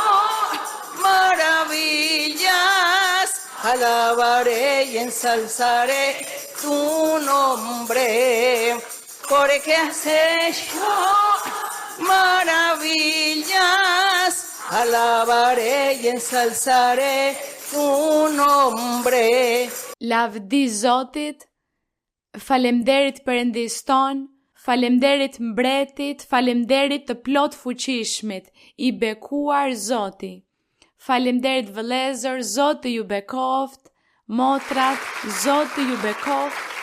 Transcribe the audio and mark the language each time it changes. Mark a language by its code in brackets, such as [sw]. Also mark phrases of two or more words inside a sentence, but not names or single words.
[es] maravillas, alabaré y ensalzaré tu nombre, porque has hecho maravillas, alabaré y ensalzaré tu nombre. [sq] Lavdi Zotit, falemderit Perëndis ton, falemderit mbretit, falemderit të plot fuqishmit, i bekuar Zoti. Falemderit vëllezër, Zoti ju bekoft, motrat, Zoti ju bekoft.